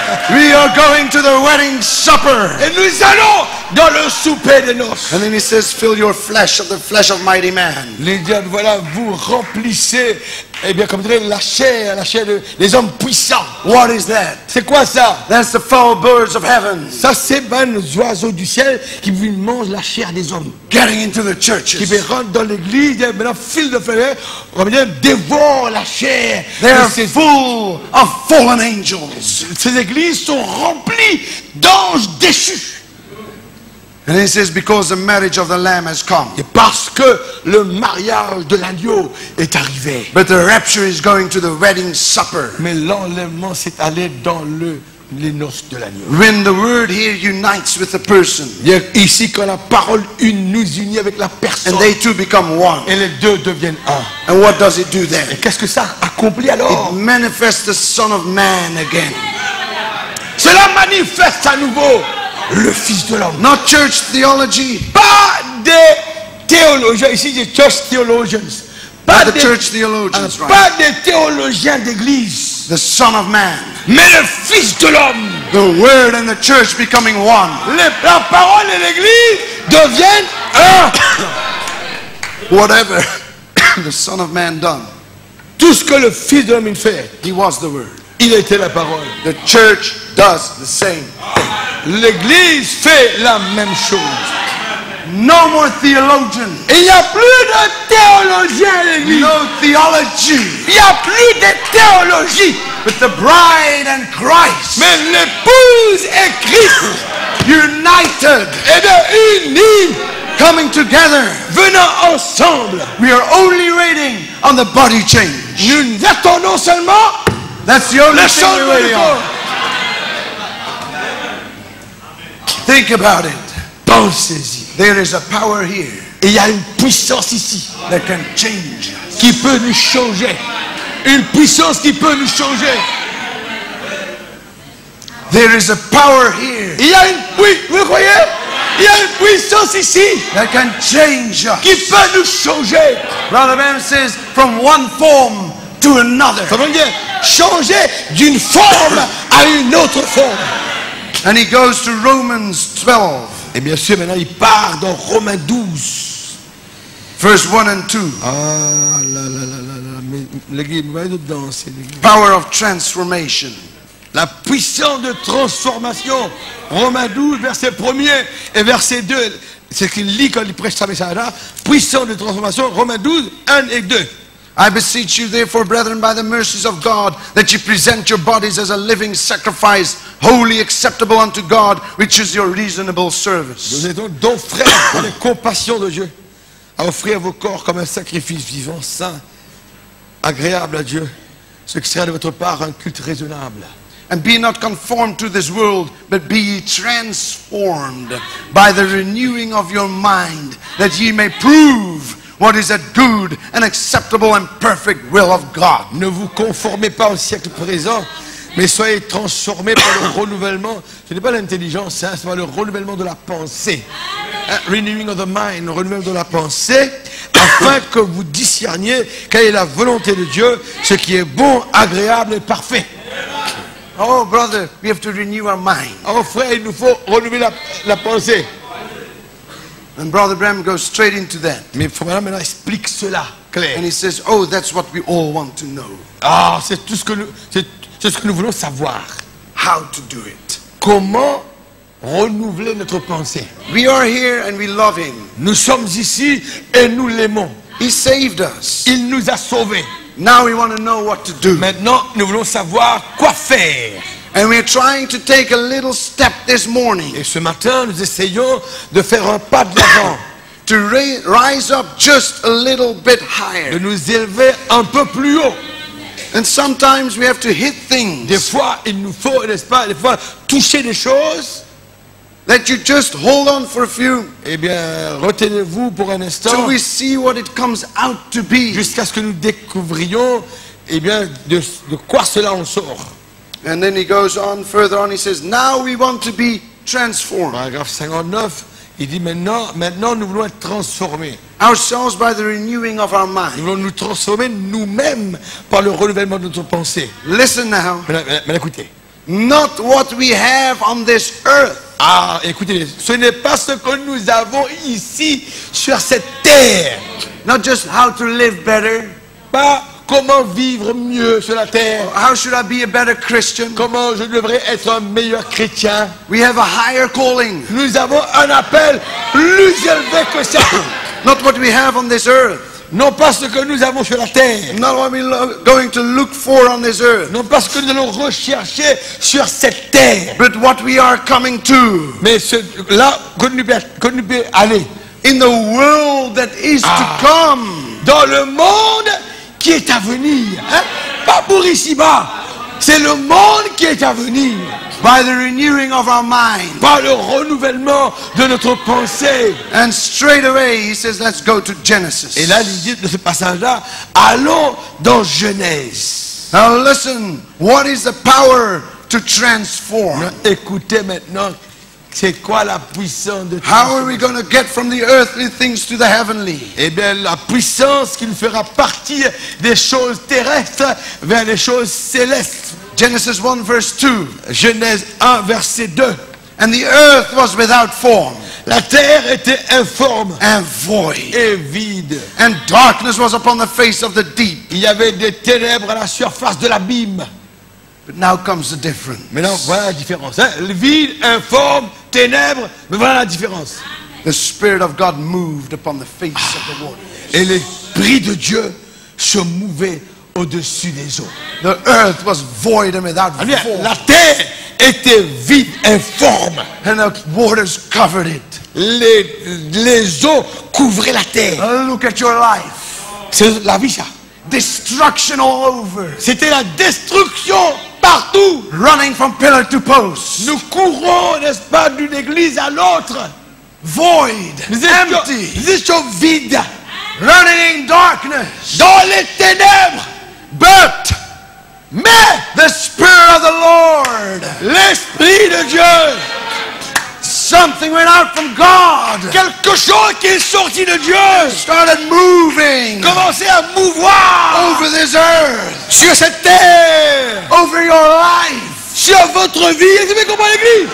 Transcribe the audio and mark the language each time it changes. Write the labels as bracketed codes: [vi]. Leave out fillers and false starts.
[en] We are going to the wedding supper. [fr] Et nous allons dans le souper de noces. [en] And then he says, fill your flesh of the flesh of mighty man. [fr] Les diables, voilà, vous remplissez, eh bien, comme dirait la chair des hommes puissants. [en] What is that? [fr] C'est quoi ça? [en] That's the foul birds of heaven [fr] Ça, c'est les oiseaux du ciel qui mangent la chair des hommes. [en] getting into the [fr] Qui [en] churches. [fr] rentrent dans l'église, et maintenant, fil de fer, on va dire, dévorent la chair. [en] They are [fr] Et [en] full of fallen angels. [fr] ces églises sont remplies d'anges déchus. [en] And he says, because the marriage of the Lamb has come. [fr] Et parce que le mariage de l'agneau est arrivé. [en] But the rapture is going to the wedding supper. [fr] Mais l'enlèvement s'est allé dans les noces de l'agneau. [en] When the word here unites with the person, [fr] Ici, quand la parole nous unit avec la personne, [en] and they two become one. [fr] et les deux deviennent un. [en] And what does it do [fr] Et [en] then? [fr] qu'est-ce que ça accomplit alors? [en] It manifests the Son of Man again. [fr] Cela manifeste à nouveau le Fils de l'homme. [en] Not church theology, [fr] Pas des théologiens, ici des [en] church theologians. [fr] Pas [en] not the [fr] des, [en] church theologians, right? [fr] pas des théologiens d'église, [en] The Son of Man. [fr] mais le Fils de l'homme. [en] The Word and the church becoming one. [fr] La parole et l'église deviennent un. [en] Whatever the Son of Man done, [fr] Tout ce que le Fils de l'homme fait, [en] he was the Word. [fr] il était la parole. [en] The church does the same. [fr] L'église fait la même chose. [en] No more theologian. [fr] Il n'y a plus de théologiens à l'église. [en] No theology. [fr] Il n'y a plus de théologie. [en] But the bride and Christ [fr] Mais l'épouse et Christ, [en] united, [fr] eh bien, unis, [en] coming together. [fr] venant ensemble. [en] We are only waiting on the body change. [fr] Nous attendons seulement [en] That's the only [fr] le [en] thing we're [fr] changement du [en] waiting [fr] corps. [en] on. Think about it. [fr] Pensez-y. [en] There is a power here [fr] Et il y a une puissance ici [en] that can change us. [fr] qui peut nous changer. Une puissance qui peut nous changer. [en] There is a power here [fr] Il y a une vous le croyez? Il y a une puissance ici [en] that can change us. [fr] qui peut nous changer. [en] Brother Bam says, from one form to another. [fr] Ça veut dire changer d'une forme à une autre forme. [en] And he goes to Romans 12, [fr] Et bien sûr, maintenant, il part dans Romains 12. [en] verse 1 and 2. [fr] Ah là là là là là. Mais l'église, vous voyez dedans, c'est l'église. [en] Power of transformation. [fr] La puissance de transformation. Romains 12, verset 1er et verset 2. C'est ce qu'il lit quand il prêche sa message là. Puissance de transformation. Romains 12, 1 et 2. [en] I beseech you therefore, brethren, by the mercies of God, that you present your bodies as a living sacrifice, wholly acceptable unto God, which is your reasonable service. [fr] Nous êtes donc frères, par les compassions de Dieu, à offrir vos corps comme un sacrifice vivant, saint, agréable à Dieu, ce qui sera de votre part un culte raisonnable. [en] And be not conformed to this world, but be ye transformed by the renewing of your mind, that ye may prove what is that good and acceptable and perfect will of God. [fr] Ne vous conformez pas au siècle présent, mais soyez transformés par le renouvellement. Ce n'est pas l'intelligence, hein, c'est pas le renouvellement de la pensée. Hein, [en] renewing of the mind, [fr] le renouvellement de la pensée, afin que vous discerniez quelle est la volonté de Dieu, ce qui est bon, agréable et parfait. [en] Oh, brother, we have to renew our mind. [fr] Oh frère, il nous faut renouveler la pensée. [en] And Brother Bram goes straight into that. [fr] Mais il faut maintenant explique cela, clair. [en] And he says, oh, that's what we all want to know. [fr] Ah, c'est tout ce que c'est ce que nous voulons savoir. [en] How to do it. [fr] Comment renouveler notre pensée? [en] We are here and we love him. [fr] Nous sommes ici et nous l'aimons. [en] He saved us. [fr] Il nous a sauvés. [en] Now we want to know what to do. [fr] Maintenant, nous voulons savoir quoi faire. [en] And we're trying to take a little step this morning [fr] Et ce matin, nous essayons de faire un pas de l'avant, [en] to rise up just a little bit [fr] de [en] higher. [fr] nous élever un peu plus haut. [en] And sometimes we have to hit [fr] Des [en] things [fr] fois, il nous faut, n'est-ce pas, des fois, toucher des choses. [en] that you just hold on for a few [fr] Eh bien, retenez-vous pour un [en] till [fr] instant, [en] we see what it comes out to be. [fr] jusqu'à ce que nous découvrions, eh bien, de quoi cela en sort. [en] And then he goes on further on. He says, now we want to be transformed. [fr] Paragraphe 59, Il dit maintenant nous voulons être transformés. [en] ourselves by the renewing of our [fr] Nous [en] mind. [fr] voulons nous transformer nous-mêmes par le renouvellement de notre pensée. [en] Listen now, [fr] Maintenant, écoutez. [en] not what we have on this earth. [fr] Ah, écoutez, ce n'est pas ce que nous avons ici sur cette terre. [en] Not just how to live better, [fr] Pas comment vivre mieux sur la terre. [en] how should I be a better Christian. [fr] Comment je devrais être un meilleur chrétien. [en] We have a higher calling, [fr] Nous avons un appel plus élevé que ça. [en] not what we have on this earth, [fr] Non pas ce que nous avons sur la terre. [en] not what we're going to look for on this earth, [fr] Non pas ce que nous allons rechercher sur cette terre. [en] but what we are coming to [fr] Mais là que nous pouvons aller. [en] in the world that is to come. [fr] Dans le monde qui est à venir. Hein? Pas pour ici-bas. C'est le monde qui est à venir. [en] By the renewing of our mind. [fr] Par le renouvellement de notre pensée. [en] And straight away he says, let's go to Genesis. [fr] Et là, l'idée de ce passage-là, allons dans Genèse. [en] Now listen, what is the power to transform? [fr] Écoutez maintenant, c'est quoi la puissance de [en] How are we going to get from the earthly things to the heavenly? [fr] Eh bien, la puissance qui nous fera partir des choses terrestres vers les choses célestes. [en] Genesis 1 verse 2. [fr] Genèse 1, verset 2. [en] And the earth was without form [fr] La terre était informe [en] and void, [fr] et vide. [en] and darkness was upon the face of the deep. [fr] Il y avait des ténèbres à la surface de l'abîme. [en] But now comes the difference. [fr] Maintenant, voilà la différence. Hein? Le vide, informe, ténèbres, mais voilà la différence. [en] The Spirit of God moved upon the face of the waters. [fr] Et l'Esprit de Dieu se mouvait au-dessus des eaux. [en] The earth was void and without [fr] Ah bien, [en] form, [fr] la terre était vide, informe. [en] and the waters covered it. [fr] Les eaux couvraient la terre. [en] Look at your life. [fr] C'est la vie, ça. [en] Destruction all over. [fr] C'était la destruction partout. [en] Running from pillar to post. [fr] Nous courons, n'est-ce pas, d'une église à l'autre. [en] Void. Empty. [fr] Nous étions vides, [en] Running in darkness. [fr] dans les ténèbres. [en] But [fr] Mais [en] the Spirit of the Lord, [fr] l'Esprit de Dieu, [en] something went out from God, [fr] quelque chose qui est sorti de Dieu, [en] started moving [fr] commençait à mouvoir [en] over this earth, [fr] sur cette terre, [en] over your life. [fr] sur votre vie. Vous avez compris, l'église?